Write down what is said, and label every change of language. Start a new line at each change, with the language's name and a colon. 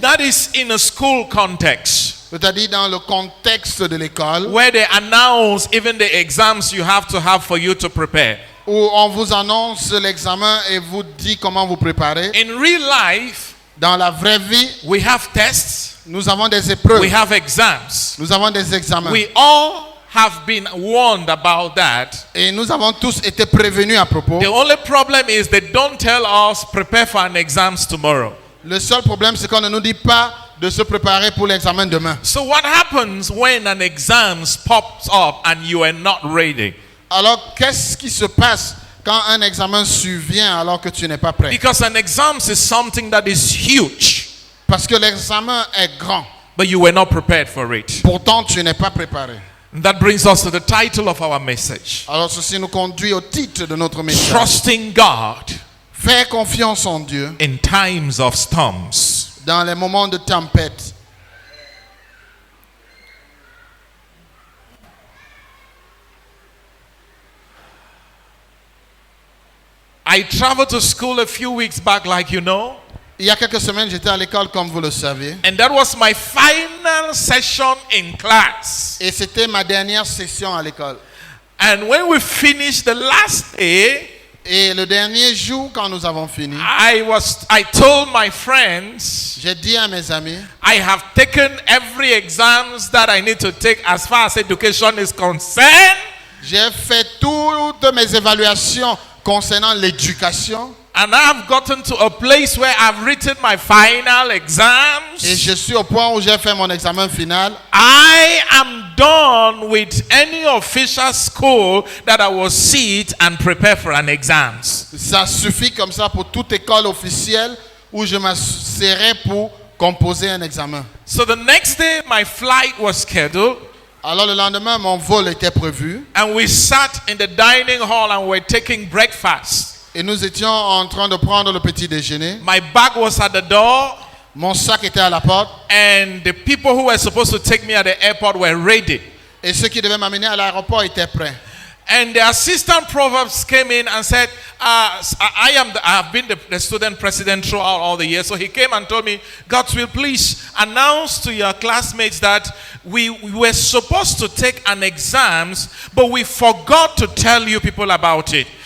English: that is in a school context,
French: c'est-à-dire dans le contexte de l'école,
English: where they announce even the exams you have for you to prepare.
French: où on vous annonce l'examen et vous dit comment vous préparer.
English: In real life,
French: Dans la vraie vie,
English: we have tests,
French: nous avons des épreuves,
English: we have exams.
French: nous avons des examens.
English: We all have been warned about that.
French: Et nous avons tous été prévenus à propos.
English: The only problem is they don't tell us prepare for an exams tomorrow.
French: Le seul problème, c'est qu'on ne nous dit pas de se préparer pour l'examen demain.
English: So what happens when an exams pops up and you are not ready?
French: Alors, qu'est-ce qui se passe quand un examen survient alors que tu n'es pas prêt?
English: Because an exams is something that is huge,
French: Parce que l'examen est grand.
English: but you were not prepared for it.
French: Pourtant, tu n'es pas préparé.
English: That brings us to the title of our message.
French: Alors ceci nous conduit au titre de notre message.
English: Trusting God
French: Faire confiance en Dieu
English: in times of storms.
French: dans les moments de tempête.
English: I traveled to school a few weeks back, like you know,
French: Il y a quelques semaines, j'étais à l'école, comme vous le savez.
English: and that was my final session in class.
French: Et c'était ma dernière session à l'école.
English: And when we finished the last day,
French: Et le dernier jour, quand nous avons fini,
English: I told my friends,
French: j'ai dit à mes amis,
English: I have taken every exams that I need to take as far as education is concerned.
French: j'ai fait toutes mes évaluations concernant l'éducation.
English: And I've gotten to a place where I've written my final exams.
French: Et je suis au point où j'ai fait mon examen final.
English: I am done with any official school that I will sit and prepare for an exams.
French: Ça suffit comme ça pour toute école officielle où je m'asserai pour composer un examen.
English: So the next day my flight was scheduled,
French: Alors le lendemain, mon vol était prévu.
English: and we sat in the dining hall and were taking breakfast.
French: Et nous étions en train de prendre le petit déjeuner.
English: My bag was at the door,
French: Mon sac était à la porte.
English: and the people who were supposed to take me at the airport were ready.
French: Et ceux qui devaient m'amener à l'aéroport étaient prêts.
English: And the assistant provost came in and said, I have been the student president throughout all the years. So he came and told me, God's will, please announce to your classmates that we were supposed to take an exams, but we forgot to tell you people about it.